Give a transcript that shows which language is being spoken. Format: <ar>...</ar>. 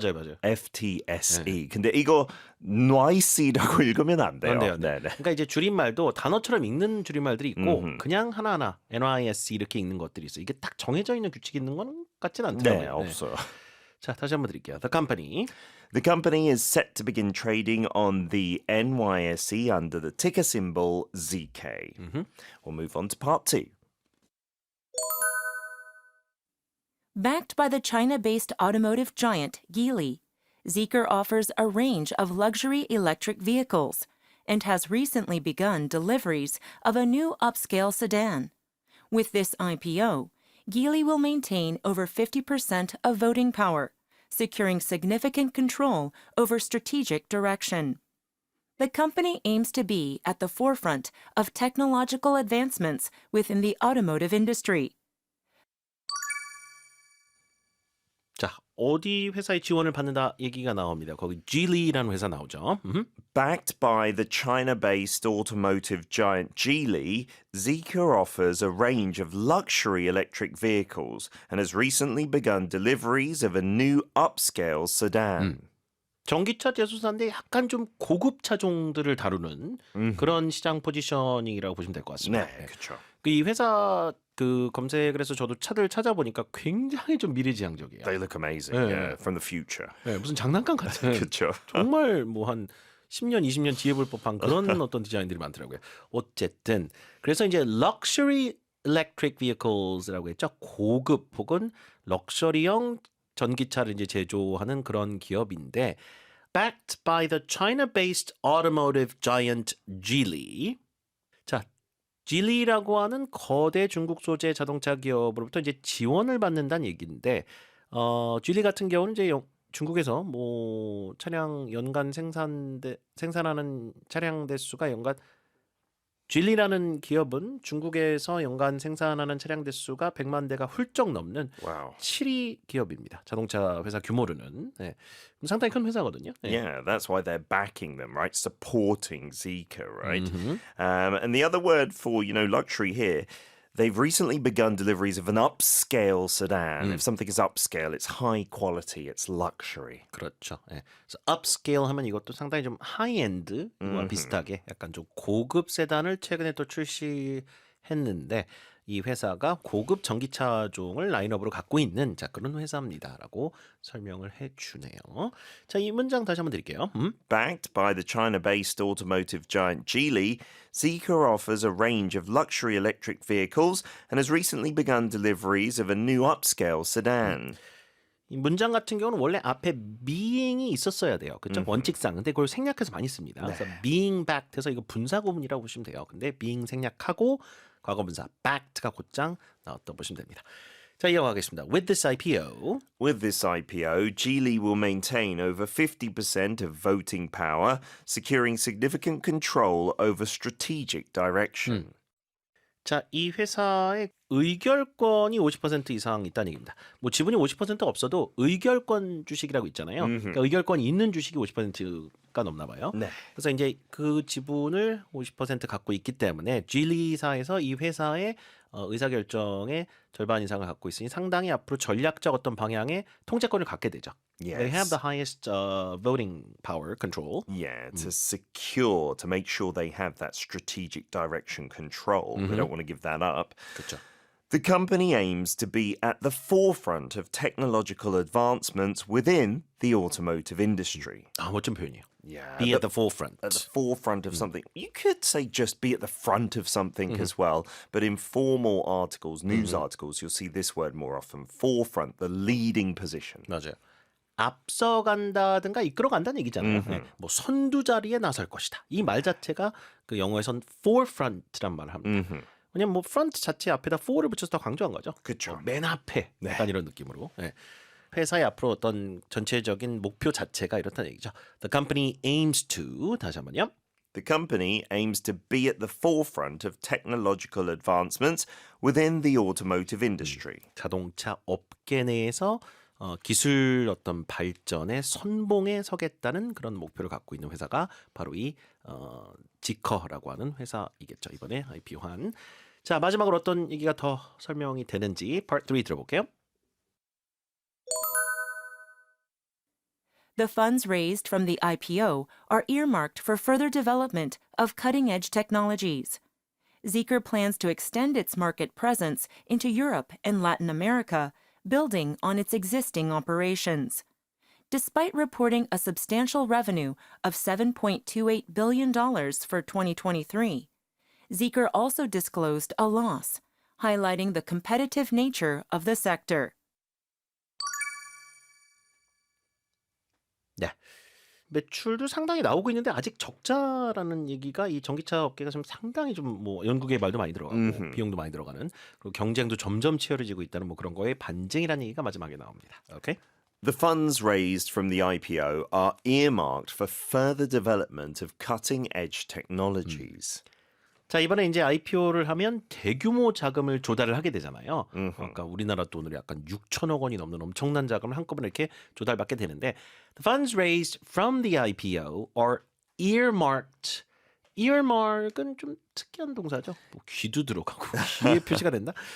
<ko>맞아요, 맞아요.</ko> <en>FTSE.</en> <ko>근데 이거 NYSE라고 읽으면 안 돼요. 안 돼요. 네. 네, 네. 그러니까 이제 줄임말도 단어처럼 읽는 줄임말들이 있고 그냥 하나하나 NYSE 이렇게 읽는 것들이 있어요. 이게 딱 정해져 있는 규칙이 있는 건 같지는 않더라고요. 네, 없어요. 자, 다시 한번 드릴게요. The company</ko> <en>The company is set to begin trading on the NYSE under the ticker symbol ZK. We'll move on to part 2. Backed by the China-based automotive giant Geely, Zeekr offers a range of luxury electric vehicles and has recently begun deliveries of a new upscale sedan. With this IPO, Geely will maintain over 50% of voting power, securing significant control over strategic direction. The company aims to be at the forefront of technological advancements within the automotive industry.</en> <ko>자, 어디 회사의 지원을 받는다 얘기가 나옵니다. 거기 Geely라는 회사 나오죠.</ko> <en>Backed by the China-based automotive giant Geely, Zeekr offers a range of luxury electric vehicles and has recently begun deliveries of a new upscale sedan.</en> <ko>전기차 제조사인데 약간 좀 고급 차종들을 다루는 그런 시장 포지셔닝이라고 보시면 될 것 같습니다. 네, 그렇죠. 이 회사 그 검색을 해서 저도 차들 찾아보니까 굉장히 좀 미래지향적이에요.</ko> <en>They look amazing. Yeah. Yeah, from the future.</en> <ko>네, 무슨 장난감 같은 그렇죠. 정말 뭐 한 10년, 20년 뒤에 볼 법한 그런 어떤 디자인들이 많더라고요. 어쨌든 그래서 이제 luxury electric vehicles 라고 했죠. 고급 혹은 럭셔리형 전기차를 이제 제조하는 그런 기업인데 backed by the China-based automotive giant Geely. 자, Geely라고 하는 거대 중국 소재 자동차 기업으로부터 이제 지원을 받는다는 얘기인데 Geely 같은 경우는 이제 중국에서 뭐 차량 연간 생산하는 차량 대수가 연간 Geely라는 기업은 중국에서 연간 생산하는 차량 대수가 100만 대가 훌쩍 넘는</ko> <en>Wow.</en> <ko>7위 기업입니다. 자동차 회사 규모로는 네. 상당히 큰 회사거든요. 네.</ko> <en>Yeah, that's why they're backing them, right? Supporting Zeekr, right? And the other word for, luxury here, they've recently begun deliveries of an upscale sedan. If something is upscale, it's high quality, it's luxury.</en> <ko>그렇죠. 예. 그래서 upscale 하면 이것도 상당히 좀 하이엔드와 비슷하게 약간 좀 고급 세단을 최근에 또 출시했는데 이 회사가 고급 전기차종을 라인업으로 갖고 있는 자 그런 회사입니다라고 설명을 해주네요. 자, 이 문장 다시 한번 드릴게요. Backed by the China-based automotive giant Geely, Zeekr offers a range of luxury electric vehicles and has recently begun deliveries of a new upscale sedan. 이 문장 같은 경우는 원래 앞에 being이 있었어야 돼요. 그렇죠? 원칙상. 근데 그걸 생략해서 많이 씁니다. 그래서 being backed 해서 이거 분사 구문이라고 보시면 돼요. 근데 being 생략하고 과거 분사 backed가 곧장 나왔다고 보시면 됩니다. 자, 이어가겠습니다. With this IPO,</ko> <en>With this IPO, Geely will maintain over 50% of voting power, securing significant control over strategic direction.</en> <ko>자, 이 회사의 의결권이 50% 이상 있다는 얘기입니다. 뭐 지분이 50% 없어도 의결권 주식이라고 있잖아요. 그러니까 의결권이 있는 주식이 50%가 넘나 봐요. 네. 그래서 이제 그 지분을 50% 갖고 있기 때문에 Geely사에서 이 회사의 의사결정의 절반 이상을 갖고 있으니 상당히 앞으로 전략적 어떤 방향의 통제권을 갖게 되죠.</ko> <en>They have Yes. the highest voting power control. Yeah, to secure, to make sure they have that strategic direction control. They don't want to give that up.</en> <ko>그렇죠.</ko> <en>The company aims to be at the forefront of technological advancements within the automotive industry.</en> <ko>아, 멋진 표현이에요.</ko> <en>Yeah, Be at the forefront. at the forefront of something. You could say just be at the front of something as well, but in formal articles, news articles, you'll see this word more often. Forefront, the leading position.</en> <ko>맞아요. 앞서간다든가 이끌어간다는 얘기잖아요. 네. 뭐 선두 자리에 나설 것이다. 이 말 자체가 그 영어에선 forefront란 말을 합니다. 왜냐면 뭐 front 자체 앞에다 for를 붙여서 더 강조한 거죠. 그쵸. 맨 앞에 약간 이런 느낌으로. 네. 회사의 앞으로 어떤 전체적인 목표 자체가 이렇다는 얘기죠.</ko> <en>The company aims to 다시 한번요. The company aims to be at the forefront of technological advancements within the automotive industry.</en> <ko>자동차 업계 내에서 기술 어떤 발전의 선봉에 서겠다는 그런 목표를 갖고 있는 회사가 바로 이 지커라고 하는 회사이겠죠. 이번에 IPO한. 자, 마지막으로 어떤 얘기가 더 설명이 되는지 Part 3 들어볼게요.</ko> <en>The funds raised from the IPO are earmarked for further development of cutting-edge technologies. Zeekr plans to extend its market presence into Europe and Latin America, building on its existing operations. Despite reporting a substantial revenue of $7.28 billion for 2023, Zeekr also disclosed a loss, highlighting the competitive nature of the sector.</en> <ko>네. 매출도 상당히 나오고 있는데 아직 적자라는 얘기가 이 전기차 업계가 좀 상당히 좀 뭐 연구개발도 많이 들어가고 비용도 많이 들어가는 그리고 경쟁도 점점 치열해지고 있다는 뭐 그런 거에 반증이라는 얘기가 마지막에 나옵니다. 오케이?</ko> <en>The funds raised from the IPO are earmarked for further development of cutting-edge technologies.</en> <ko>자, 이번에 이제 IPO를 하면 대규모 자금을 조달을 하게 되잖아요. 그러니까 우리나라 돈으로 약간 6천억 원이 넘는 엄청난 자금을 한꺼번에 이렇게 조달받게 되는데 The funds raised from the IPO are earmarked. earmark은 좀 특이한 동사죠. 뭐 귀도 들어가고 귀에 표시가 된다.</ko>